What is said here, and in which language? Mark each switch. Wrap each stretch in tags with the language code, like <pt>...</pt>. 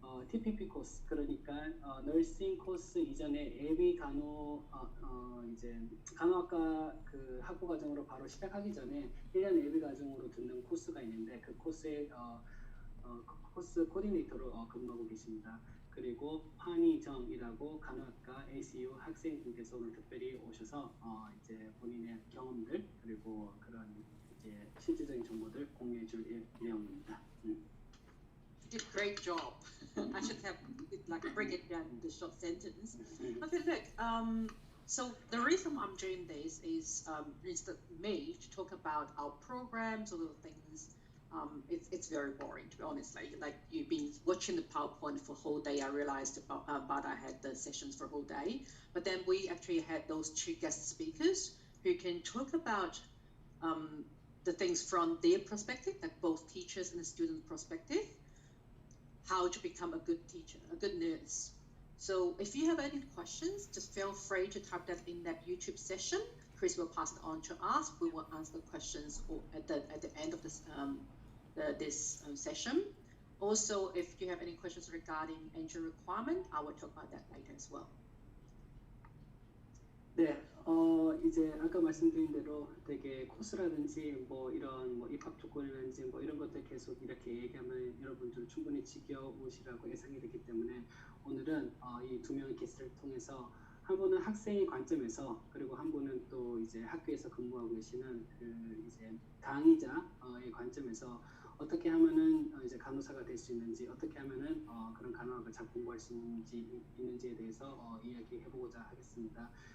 <ko>TPP 코스 그러니까 너싱 코스 이전에 예비 간호 이제 간호학과 그 학부 과정으로 바로 시작하기 전에 1년 예비 과정으로 듣는 코스가 있는데 그 코스의 코스 코디네이터로 근무하고 계십니다. 그리고 환희정이라고 간호학과 ACU 학생분께서 오늘 특별히 오셔서 이제 본인의 경험들 그리고 그런 이제 실질적인 정보들 공유해줄 내용입니다.</ko> <en>You did a great job. I should have break it down into short sentence. Okay, look. So the reason I'm doing this is me to talk about our programs or the things. It's very boring, to be honest. Like you've been watching the PowerPoint for a whole day. I realized but I had the sessions for a whole day. But then we actually had those two guest speakers who can talk about the things from their perspective, like both teachers and the student perspective. How to become a good teacher, a good nurse. So if you have any questions, just feel free to type that in that YouTube session. Chris will pass it on to us. We will answer the questions at the end of this session. Also, if you have any questions regarding entry requirement, I will talk about that later as well.</en> <ko>네, 이제 아까 말씀드린 대로 되게 코스라든지 뭐 이런 뭐 입학 조건이라든지 뭐 이런 것들 계속 이렇게 얘기하면 여러분들 충분히 지겨우시라고 예상이 되기 때문에 오늘은 이 두 명의 게스트를 통해서 한 분은 학생의 관점에서 그리고 한 분은 또 이제 학교에서 근무하고 계시는 그 이제 강의자의 관점에서 어떻게 하면은 이제 간호사가 될 수 있는지 어떻게 하면은 그런 간호학을 잘 공부할 수 있는지에 대해서 이야기해보고자 하겠습니다.</ko>